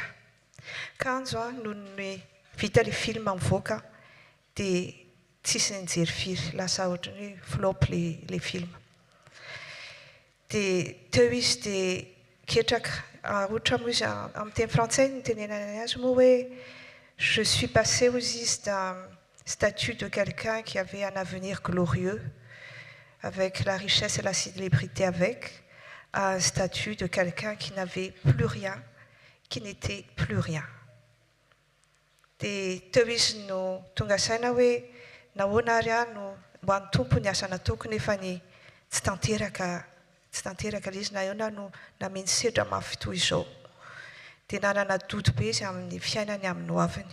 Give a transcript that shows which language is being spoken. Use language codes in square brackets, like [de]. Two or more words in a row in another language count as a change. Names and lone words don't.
[mg] Kanjo noho ny vita ilay film mivoaka dia tsisy nijery firy, lasa ohatra hoe flop ilay film. Dia teo izy dia ketraka ohatra moa izy amin'ny teny frantsay ny tenenana azy moa hoe [fr] je suis passé [mg] hozy izy [fr] d'un statut de quelqu'un qui avait un avenir glorieux avec la richesse et la célébrité avec, à un statut de quelqu'un qui n'avait plus rien, qui n'était plus rien. [mg] Dia teo izy no tonga saina hoe nahoana ary no mbo an'ny tompo ny asa nataoko nefa ny tsy tanteraka ilay izy na ahoana no nameny sedra mafy toy izao. Dia nanana dodo be izy amin'ny fiainany amin'ny hoaviny.